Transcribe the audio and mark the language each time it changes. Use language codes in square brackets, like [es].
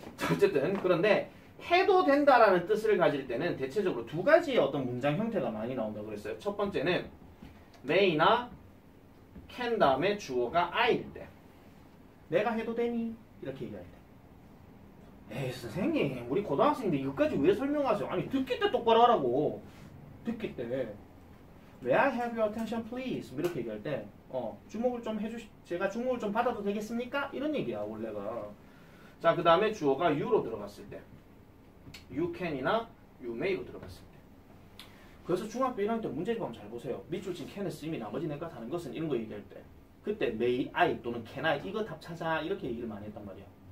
[ko] 어쨌든 그런데 해도 된다라는 뜻을 가질 때는 대체적으로 두 가지의 어떤 문장 형태가 많이 나온다고 그랬어요. 첫 번째는 may나 can 다음에 주어가 I일 때 내가 해도 되니? 이렇게 얘기할 때 에이 선생님 우리 고등학생인데 이것까지 왜 설명하세요? 아니 듣기 때 똑바로 하라고. 듣기 때 [en] May I have your attention please? [ko] 이렇게 얘기할 때 주목을 좀 제가 주목을 좀 받아도 되겠습니까? 이런 얘기야 원래가. 자, 그 다음에 주어가 you로 들어갔을 때 you can이나 you may로 들어갔을 때 그래서 중학교 1학년 때 문제집 한번 잘 보세요. 밑줄 친 can을 쓰임이 나머지 내가 다른 것은 이런 거 얘기할 때 그때 may I 또는 can I 이거 답 찾아 이렇게 얘기를 많이 했단 말이야.